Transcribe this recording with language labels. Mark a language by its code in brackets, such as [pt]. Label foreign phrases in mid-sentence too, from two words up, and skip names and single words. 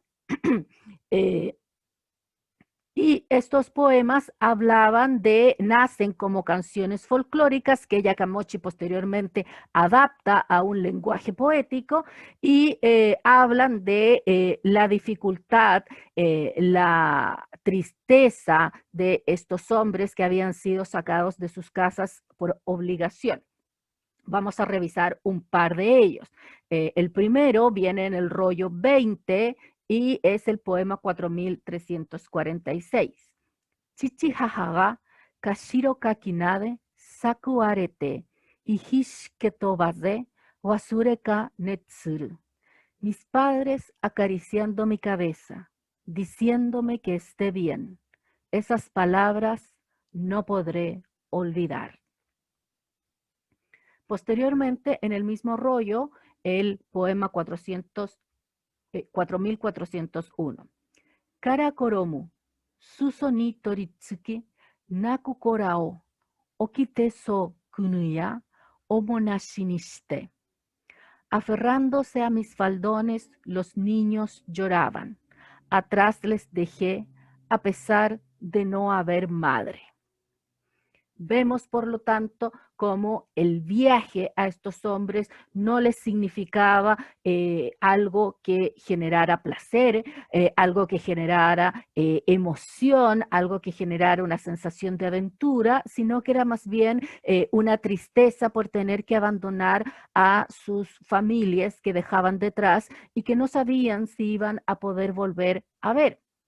[es] eh, y estos poemas nacen como canciones folclóricas que Yakamochi posteriormente adapta a un lenguaje poético y hablan de la dificultad, la tristeza de estos hombres que habían sido sacados de sus casas por obligación. Vamos a revisar un par de ellos. El primero viene en el rollo 20 y es el poema 4346. [ja] 父母が かしろ かき撫で 幸く あれて いひしけ とばぜ 忘れか ねつる. [es] Mis padres acariciando mi cabeza, diciéndome que esté bien. Esas palabras no podré olvidar. Posteriormente, en el mismo rollo, el poema 4401. [ja] 韓衣 裾に 取りつき 泣く 子らを 置きてそ 来ぬや 母なしにして. [es] Aferrándose a mis faldones, los niños lloraban. Atrás les dejé, a pesar de no haber madre. Vemos, por lo tanto, cómo el viaje a estos hombres no les significaba algo que generara placer, algo que generara emoción, algo que generara una sensación de aventura, sino que era más bien una tristeza por tener que abandonar a sus familias que dejaban detrás y que no sabían si iban a poder volver a ver.